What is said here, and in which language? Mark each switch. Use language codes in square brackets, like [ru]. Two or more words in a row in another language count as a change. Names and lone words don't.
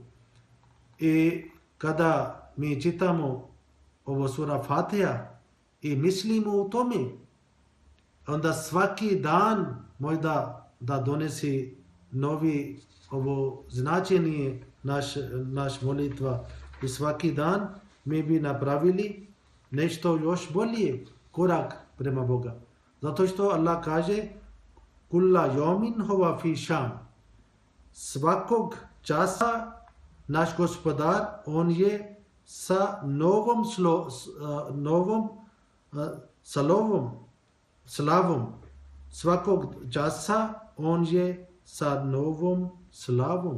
[bs] I kada mi čitamo ovo sura Fatiha i mislimo u tome, onda svaki dan možda da donesi novi ovo značenje naš molitva i svaki dan mi bi napravili nešto još bolje, korak prema Boga. [ar] Zato što Allah kaže كل يوم هو في شأن. [bs] Svakog časa naš Gospodar, on je sa slavom. Svakog časa on je sa novom slavom.